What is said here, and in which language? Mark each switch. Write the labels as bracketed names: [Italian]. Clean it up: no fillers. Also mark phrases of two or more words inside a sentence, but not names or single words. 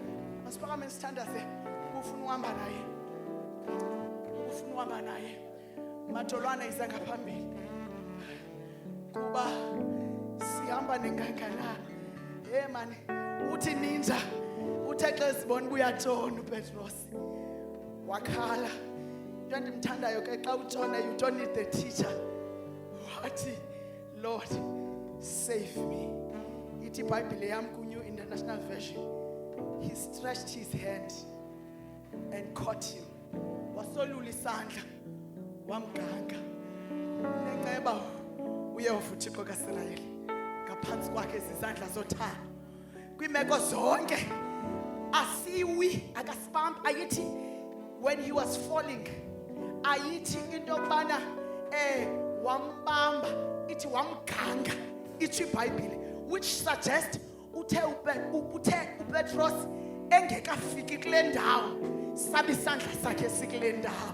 [Xhosa] Masiphakame sithandaze. Ufuna uhamba naye Madolwana iza ngaphambili kuba sihamba nengangala. Hey man, uthi ninja uthe xa sibona kuyatshona uPetros wakhala. Into endimthandayo ke xa utshona [English] you don't need the teacher. Wathi Lord save me. [Xhosa] Ithi iBhayibhile yam [English] ku-New International Version, he stretched his hand and caught him. [Xhosa] Wasolula isandla wamganga. Nenceba uyehova uThixo kaIsrayeli ngaphansi kwakhe izandla zothando kwiimeko zonke. Asiwi akasibambi. Ayithi [English] when he was falling, [Xhosa] ayithi into yokubana wambamba, ithi wamganga. Ithi iBhayibhile, [English] which suggests [Xhosa] uthe uPetros engekafiki kule ndawo sabe isandla sakhe sikule ndawo.